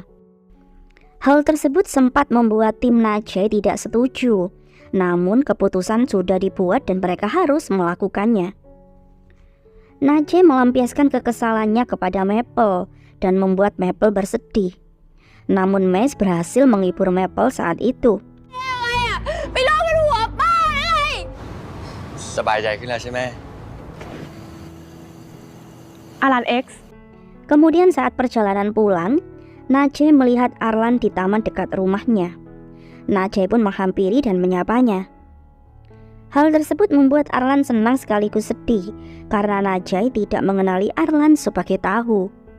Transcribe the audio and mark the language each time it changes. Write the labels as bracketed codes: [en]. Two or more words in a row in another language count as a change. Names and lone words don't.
[id] Hal tersebut sempat membuat tim Najai tidak setuju, namun keputusan sudah dibuat dan mereka harus melakukannya. Najai melampiaskan kekesalannya kepada Maple dan membuat Maple bersedih. Namun Mace berhasil menghibur Maple saat itu. [th] สบายใจขึ้นแล้วใช่ไหม [id] Alan X Kemudian saat perjalanan pulang, Najai melihat Arlan di taman dekat rumahnya. Najai pun menghampiri dan menyapanya. Hal tersebut membuat Arlan senang sekaligus sedih karena Najai tidak mengenali Arlan sebagai tahu.